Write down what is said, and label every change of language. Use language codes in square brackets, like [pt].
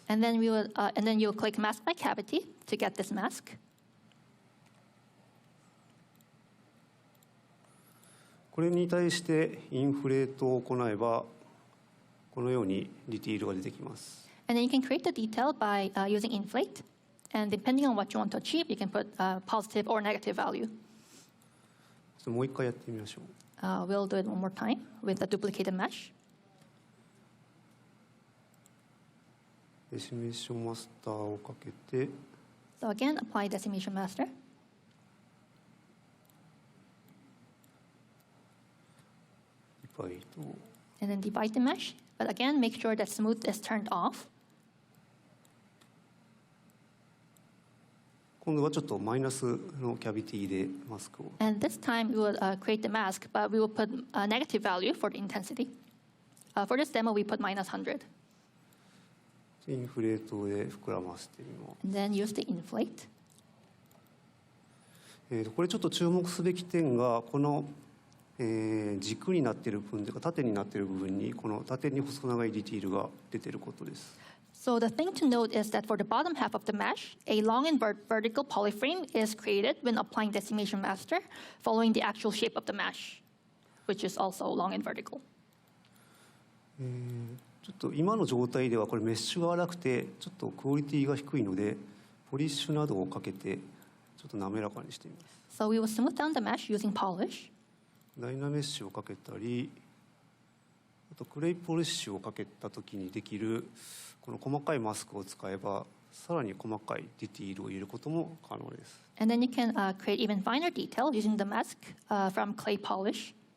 [en] And then you will click Mask by Cavity to get this mask. [ja] これに対してインフレートを行えばこのようにディティールが出てきます。 [en] And then you can create the detail by using inflate. And depending on what you want to achieve, you can put positive or negative value. [ja] もう一回やってみましょう。 [en] We'll do it one more time with a duplicated mesh. [ja] デシメーションマスターをかけて、 [en] So again, apply Decimation Master. [ja] ディバイド。 [en] And then divide the mesh. But again, make sure that smooth is turned off. [ja] 今度はちょっとマイナスのキャビティでマスクを。 [en] And this time, we will create the mask, but we will put a negative value for the intensity. For this demo, we put -100. [ja] インフレートで膨らませてみます。 [en] And then use the inflate. [ja] これちょっと注目すべき点がこの、軸になっている部分というか縦になっている部分にこの縦に細長いディティールが出ていることです。 [en] So the thing to note is that for the bottom half of the mesh, a long and vertical polyframe is created when applying Decimation Master, following the actual shape of the mesh, which is also long and vertical. [ja] ちょっと今の状態ではこれメッシュが荒くてちょっとクオリティが低いのでポリッシュなどをかけてちょっと滑らかにしてみます。 [en] So we will smooth down the mesh using polish. [ja] ダイナメッシュをかけたり、あとクレイポリッシュをかけた時にできるこの細かいマスクを使えばさらに細かいディティールを入れることも可能です。 [en] And then you can create even finer detail using the mask from clay polish.